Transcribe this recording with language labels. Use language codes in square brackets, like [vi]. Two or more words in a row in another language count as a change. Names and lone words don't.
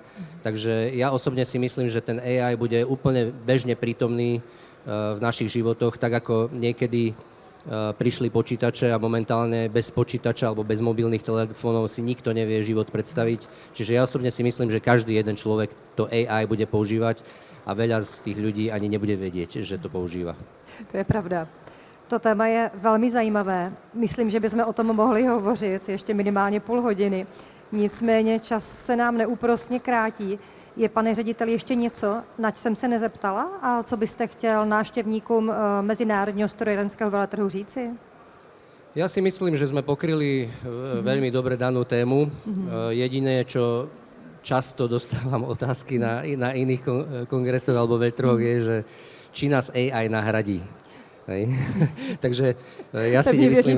[sk] Takže ja osobne si myslím, že ten AI bude úplne bežne prítomný v našich životoch, tak ako niekedy prišli počítače a momentálne bez počítača alebo bez mobilných telefónov si nikto nevie život predstaviť. Čiže ja osobne si myslím, že každý jeden človek to AI bude používať a veľa z tých ľudí ani nebude vedieť, že to používa. [cs] To je pravda. To téma je velmi zajímavé. Myslím, že bychom o tom mohli hovořit ještě minimálně půl hodiny. Nicméně čas se nám neúprosně krátí. Je, pane řediteli, ještě něco, nač jsem se nezeptala a co byste chtěl návštěvníkům Mezinárodního strojírenského veletrhu říci? [sk] Ja si myslím, že sme pokryli veľmi dobre danú tému. Jediné, čo často dostávam otázky na iných kongresoch alebo veľtrhoch, je, že či nás AI nahradí. Hej. Takže ja si nemyslím,